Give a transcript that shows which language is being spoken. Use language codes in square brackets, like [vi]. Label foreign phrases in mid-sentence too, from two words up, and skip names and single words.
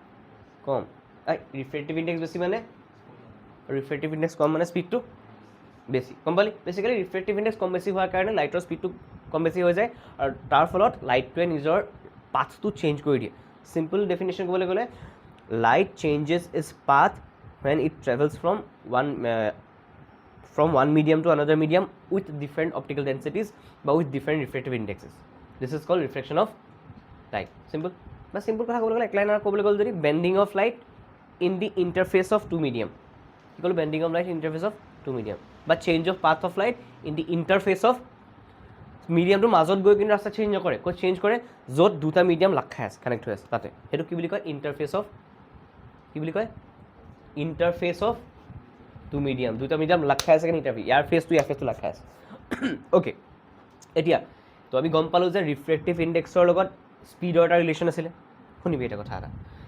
[as] কম [en] refractive index [as] বেছি মানে [en] refractive index [as] কম মানে স্পীডটো বেছি কম পালি বেচিকেলি [en] refractive index [as] কম বেছি হোৱাৰ কাৰণে লাইটৰ স্পীডটো কম বেছি হৈ যায় আৰু তাৰ ফলত লাইটটোৱে নিজৰ পাথটো চেঞ্জ কৰি দিয়ে [en] simple definition [as] ক'বলৈ গ'লে [en] light changes its path when it travels from one medium to another medium with different optical densities but with different refractive indexes. This is called reflection of light. Simple. But simple [as] কথা ক'বলৈ গ'লে এক লাইন আৰু ক'বলৈ গ'লে যদি [en] bending of light in the interface of two medium. [as] কি ক'লো [en] bending of light in interface of two medium. But change of path of light in the interface of [as] মিডিয়ামটোৰ মাজত গৈ কিন্তু ৰাস্তা চেঞ্জ নকৰে ক'ত চেঞ্জ কৰে য'ত দুটা মিডিয়াম লাগ খাই আছে কানেক্ট হৈ আছে তাতে সেইটো কি বুলি কয় [en] interface of [as] কি বুলি কয় [en] interface of two medium [as] দুটা মিডিয়াম লাগ খাই আছে কিন্তু ইণ্টাৰফেচ ইয়াৰ ফেচটো ইয়াৰ ফেচটো লাগ খাই আছে অ'কে এতিয়া তো আমি গম পালোঁ যে [en] refractive indexৰ [as] লগত স্পীডৰ এটা ৰিলেশ্যন আছিলে শুনিবি এটা কথা এটা